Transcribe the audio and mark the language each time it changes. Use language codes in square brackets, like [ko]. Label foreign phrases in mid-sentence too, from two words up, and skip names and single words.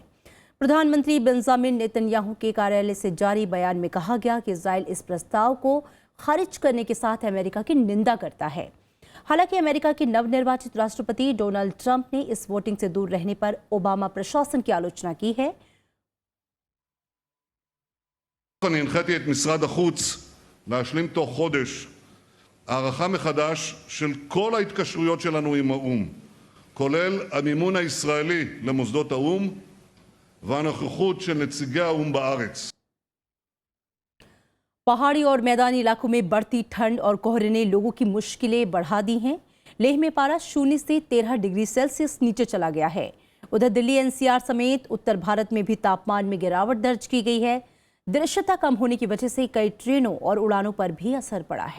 [hi] प्रधानमंत्री बेंजामिन नेतन्याहू के कार्यालय से जारी बयान में कहा गया कि इजराइल इस प्रस्ताव को खारिज करने के साथ अमेरिका की निंदा करता है। हालांकि अमेरिका के नवनिर्वाचित राष्ट्रपति डोनाल्ड ट्रंप ने इस वोटिंग से दूर रहने पर ओबामा प्रशासन की आलोचना की है। [he] הנחיתי את משרד החוץ להשלים תוך חודש הערכה מחדש של כל ההתקשרויות שלנו עם האו"ם, כולל המימון הישראלי למוסדות האו"ם והנוכחות של נציגי האו"ם בארץ. [hi] पहाड़ी और मैदानी इलाकों में बढ़ती ठंड और कोहरे ने लोगों की मुश्किलें बढ़ा दी हैं। लेह में पारा 0 से 13 [en] degree Celsius [hi] नीचे चला गया है। उधर दिल्ली एनसीआर समेत उत्तर भारत में भी तापमान में गिरावट दर्ज की गई है। दृश्यता कम होने की वजह से कई ट्रेनों और उड़ानों पर भी असर पड़ा है।